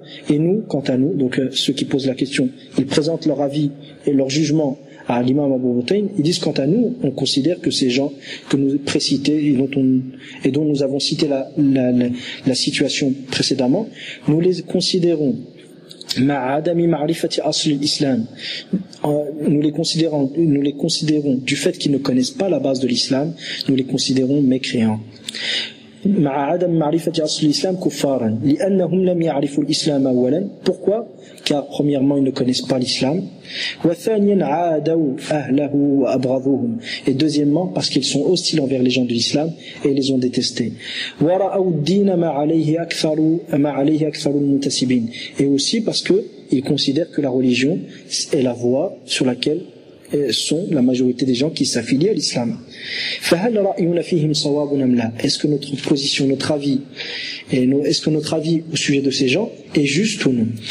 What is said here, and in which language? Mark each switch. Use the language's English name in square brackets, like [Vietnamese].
[French] Et nous, quant à nous, donc ceux qui posent la question, ils présentent leur avis et leur jugement à l'imam Abu Bataïn, ils disent quant à nous, on considère que ces gens que nous précités et dont nous avons cité la situation précédemment, nous les considérons du fait qu'ils ne connaissent pas la base de l'islam, nous les considérons mécréants. [Arabic] مع عدم معرفة أصل الإسلام كفارا لأنهم لم يعرفوا الإسلام أولا. [French] Pourquoi? Car premièrement ils ne connaissent pas l'islam. [Arabic] وثانيا عادوا أهله وأبغضوهم. [French] Et deuxièmement parce qu'ils sont hostiles envers les gens de l'islam et les ont détestés. [Arabic] ورأوا الدين ما عليه أكثر المنتسبين. [French] Et aussi parce que ils considèrent que la religion est la voie sur laquelle sont la majorité des gens qui s'affilient à l'islam. Est-ce que notre position, notre avis, est-ce que notre avis au sujet de ces gens est juste ou non?